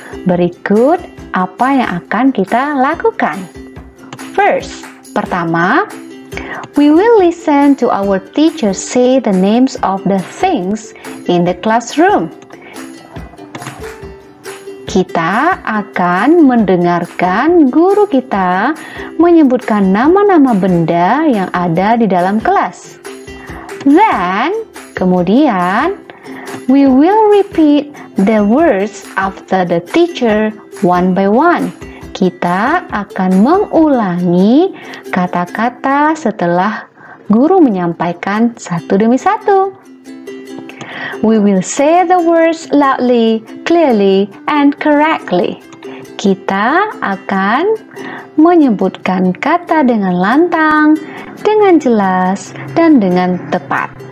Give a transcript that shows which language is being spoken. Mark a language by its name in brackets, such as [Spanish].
[Indonesian] Berikut apa yang akan kita lakukan. [English] First, [Indonesian] pertama, [English] we will listen to our teacher say the names of the things in the classroom. [Indonesian] Kita akan mendengarkan guru kita menyebutkan nama-nama benda yang ada di dalam kelas. [English] Then, [Indonesian] kemudian, [English] we will repeat the words after the teacher one by one. [Indonesian] Kita akan mengulangi kata-kata setelah guru menyampaikan satu demi satu. [English] We will say the words loudly, clearly, and correctly. [Indonesian] Kita akan menyebutkan kata dengan lantang, dengan jelas, dan dengan tepat.